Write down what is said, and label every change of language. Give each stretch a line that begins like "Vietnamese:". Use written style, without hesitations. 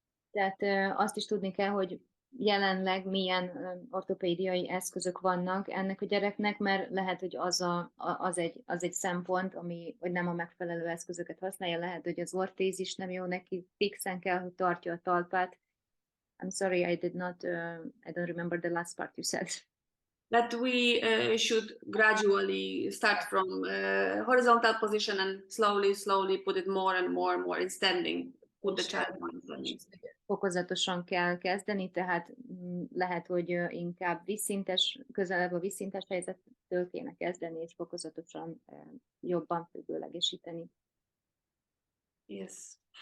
Hungarian: Tehát azt is tudni kell, hogy jelenleg milyen ortopédiai eszközök vannak ennek a gyereknek, mert lehet, hogy az egy szempont, hogy nem a megfelelő eszközöket használja, lehet, hogy az ortézis nem jó neki, fixen kell, hogy tartja a talpát.
English: I'm sorry, I don't remember the last part you said. That we should gradually start from horizontal position and slowly put it more and more in standing. Put the child on standing.
Hungarian: Fokozatosan kell kezdeni, tehát lehet, hogy inkább közelebb a vízszintes helyzettől kéne kezdeni, és fokozatosan jobban függőlegesíteni.
English: Yes.